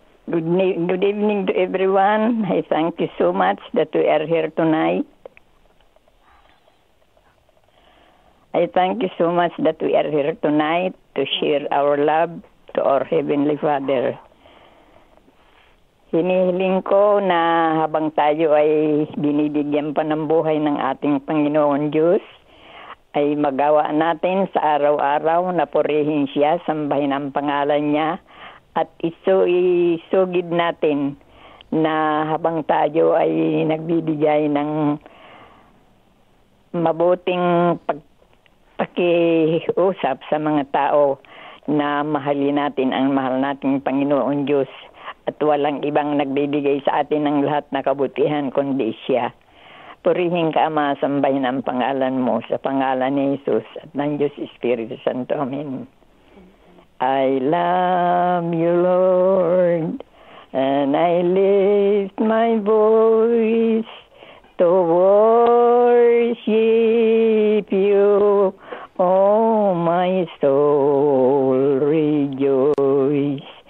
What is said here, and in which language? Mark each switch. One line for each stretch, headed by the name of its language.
English: Good evening to everyone. I thank you so much that we are here tonight. I thank you so much that we are here tonight to share our love to our Heavenly Father.
Filipino: Hinihiling ko na habang tayo ay binibigyan pa ng buhay ng ating Panginoon Diyos, ay magawa natin sa araw-araw na purihin siya, sambahin ang pangalan niya, at isugid natin na habang tayo ay nagbibigay ng mabuting pakiusap sa mga tao na mahalin natin ang mahal nating Panginoon Diyos at walang ibang nagbibigay sa atin ng lahat na kabutihan kundi siya. Purihin ka, Ama, sambahin ang pangalan mo sa pangalan ni Jesus at ng Diyos Espiritu Santo. Amen.
English: I love you, Lord, and I lift my voice to worship you. Oh, my soul, rejoice.